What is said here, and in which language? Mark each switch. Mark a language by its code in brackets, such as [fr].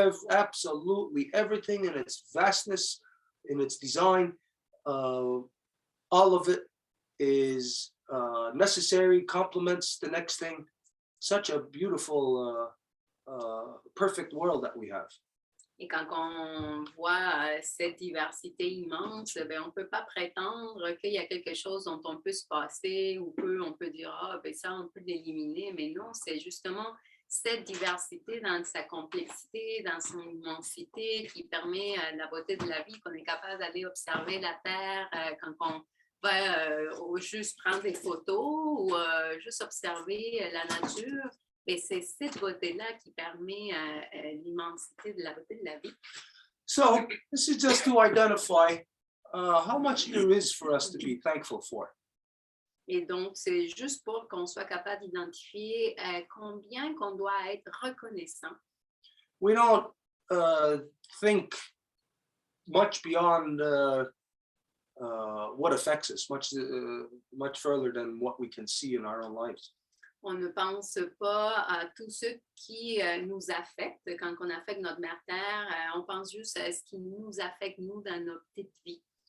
[en] Absolutely everything in its vastness, in its design, all of it is necessary, complements the next thing. Such a beautiful, perfect world that we have. [fr] Et quand on voit cette diversité immense, on ne peut pas prétendre qu'il y a quelque chose dont on peut se passer ou on peut dire ça, on peut l'éliminer. Mais non, c'est justement cette diversité dans sa complexité, dans son immensité qui permet la beauté de la vie, qu'on est capable d'aller observer la Terre quand on va juste prendre des photos ou juste observer la nature. Et c'est cette beauté-là qui permet l'immensité de la beauté de la vie. [en] So this is just to identify how much there is for us to be thankful for. [fr] Et donc, c'est juste pour qu'on soit capable d'identifier combien qu'on doit être reconnaissant. [en] We don't think much beyond what affects us much further than what we can see in our own lives. [fr] On ne pense pas à tout ce qui nous affecte quand on affecte notre mère terre. On pense juste à ce qui nous affecte, nous, dans notre petite vie.